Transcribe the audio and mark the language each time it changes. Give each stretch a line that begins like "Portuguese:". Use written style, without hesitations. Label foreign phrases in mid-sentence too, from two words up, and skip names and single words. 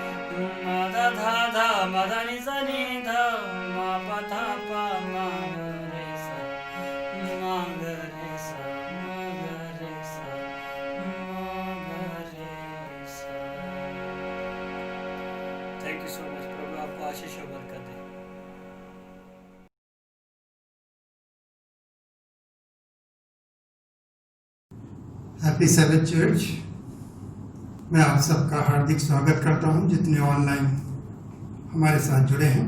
English: ma da da da ma da ni za ni da ma pa da pa ma ga re sa ma ga re sa ma ga re sa ma ga re sa. Thank you so much.
Hindi: प्रभु आपको आशीष और बरकत दे.
English: Happy Seven Church.
Hindi: मैं आप सबका हार्दिक स्वागत करता हूं जितने ऑनलाइन हमारे साथ जुड़े हैं.